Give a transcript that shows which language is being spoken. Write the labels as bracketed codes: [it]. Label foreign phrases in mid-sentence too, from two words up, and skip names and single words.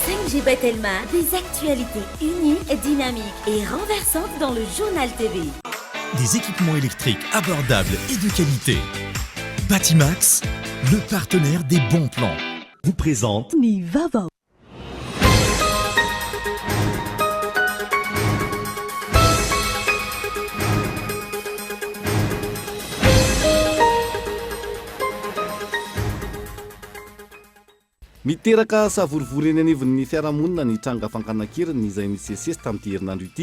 [fr] GP Telma, des actualités uniques, dynamiques et renversantes dans le journal TV. Des équipements électriques abordables et de qualité. Batimax, le partenaire des bons plans, vous présente [mg] Nivava. Miteraka savorivory eny anivon'ny fiarahamonina ny tranga fankanakiriny izay misesesy tamin'ity herinandro ity.